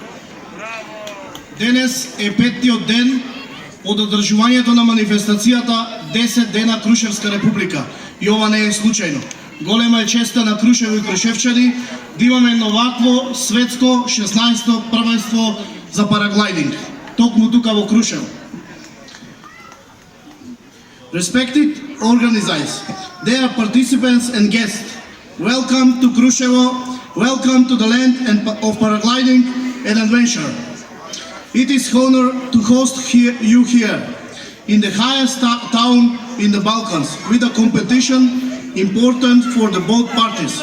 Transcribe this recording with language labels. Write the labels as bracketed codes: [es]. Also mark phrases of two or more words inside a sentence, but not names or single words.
[mk] Денес е петтиот ден од одржувањето на манифестацијата 10 дена Крушевска република. И ова не е случајно. Голема е честа на Крушево и крушевчани да имаме едно вакво светско 16-то првенство за параглайдинг. Токму тука во Крушево. [en] Respected organizers, dear participants and guests, welcome to Krushevo, welcome to the land of paragliding and adventure. It is honor to host you here, in the highest town in the Balkans, with a competition important for the both parties.